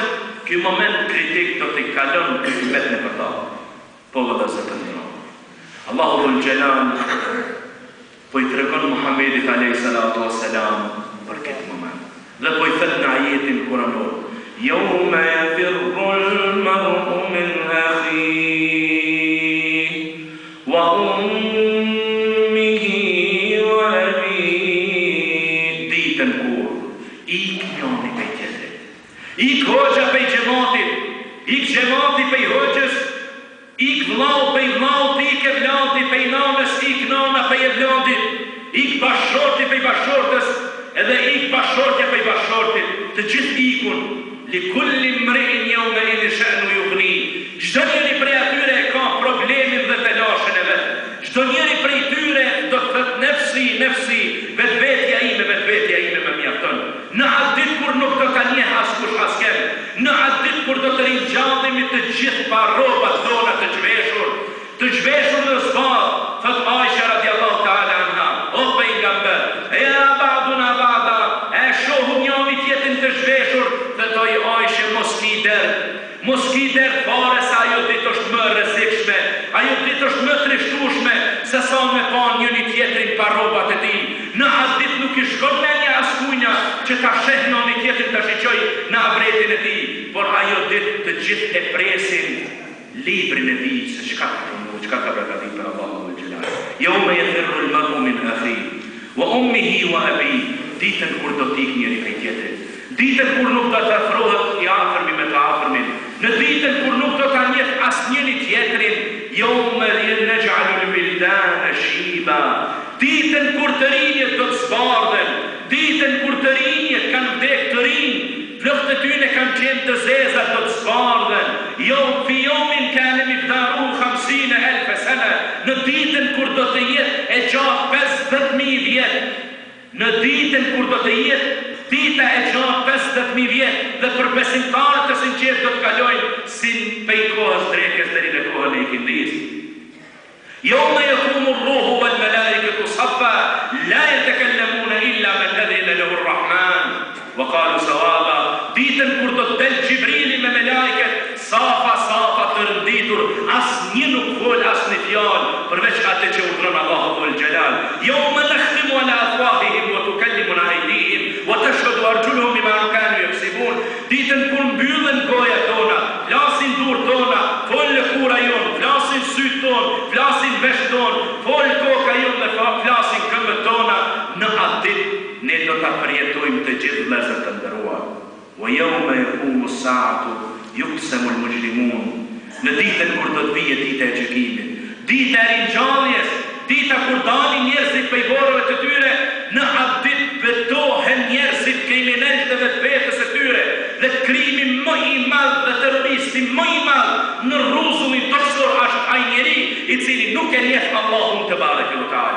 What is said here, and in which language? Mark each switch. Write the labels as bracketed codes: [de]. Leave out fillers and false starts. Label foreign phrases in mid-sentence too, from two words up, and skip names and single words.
[sq] Ky moment kritik do të kalon vetë në përta. Po vëllezër të nderuar, Allahu [ar] ذو الجلال [sq] po i tregon Muhamedit [ar] عليه الصلاة والسلام [sq] për këtë moment. Dhe po i thot në ajetin kuranor, [ar] يوم يفر المرء من أخيه وأمه و abihi, [sq] ditën kur ik njëri prej tjetrit, ik hoxha prej xhamatit, ik xhamati prej hoxhës, ik vllau prej vllaut, ik e vllauti prej nanës, ik nana prej e vllautit, ik bashorti prej bashortës, edhe ik bashortja prej bashortit, të gjithë ikun, [ar] لكل امرئ يومئذ شأن يغني. [sq] Çdo njeri prej atyre e ka problemin dhe telashin e vet. Çdo njeri prej tyre do të thotë nefsi, vetvetja ime më mjafton. Në atë ditë kur nuk do ta njeh askush asken, në atë ditë kur do të ringjallemi të gjithë pa rrobat tona të zhveshur në zbat, thot Aisha [ar] رضي الله تعالى عنها, [sq] o pejgamber, [ar] يا بعضنا بعضا, [sq] e shohum njëri tjetrin të zhveshur, thotoi Aisha mos ki der fare se ajo ditë është më rrezikshme, ajo ditë është më trishtueshme se sa me pa njëri tjetrin pa rrobat e tij. Në atë ditë nuk i shkon mendja askujna që ta sheh njëri tjetrin ta shiqoj në avretin e tij, por ajo ditë të gjithë e presin librin e tij se çka ka përgatitur për Allah. [ar] يوم يفر المرء من أخيه وأمه وأبيه. [sq] Ditën kur do t'ik njëri prej tjetrit. Ditën kur nuk do të afrohet i afërmi me të afërmin. Në ditën kur nuk do ta njeh asnjëri tjetrin. [ar] يوم نجعل الولدان شيبا. [sq] Ditën kur të rinjët do të zbardhen. Ditën kur të rinjët kanë vdek të rinj. Flokët e tyre kanë qenë të zeza do të zbardhen. [ar] في يوم كان مقداره 50,000 سنة. [sq] Në ditën kur do të jetë e gjatë 50,000 vjet. Në ditën kur do të jetë dita e gjatë 50,000 vjet dhe për besimtarët të sinqertë do të kalojnë si pej kohës drekës deri në kohën e ikindis. [ar] يوم يقوم الروح والملائكة صفا لا يتكلمون إلا من أذن له الرحمن وقالوا صوابا. [sq] Ditën kur do të del Gjibrili me melajket safa të rënditur, asnjë nuk fol asnjë fjalë përveç atë që urdhron Allahu [ar] ذو الجلال. يوم نختم على أفواههم وتكلمنا أيديهم وتشهد أرجلهم بما كانوا يكسبون. [sq] Ditën kur mbyllen gojat tona, flasin durët tona, fol lëkura jon, flasin syt ton, flasin vesh ton, fol koka jon dhe flasin këmbët tona. Në atë ditë ne do ta përjetojmë të gjithë vëllezër të nderuar. [ar] ويوم تقوم الساعة يقسم المجرمون. [sq] Në ditën kur do të vijë dita e gjykimit, dita e ringjalljes, dita kur dalin njerëzit prej borëve të tyre, në atë ditë betohen njerëzit kriminalët dhe vetës e tyre, dhe krimi më i madh dhe terroristi më i madh në rruzullin toksor është ai njeri i cili nuk e njeh Allahun [ar] تبارك وتعالى.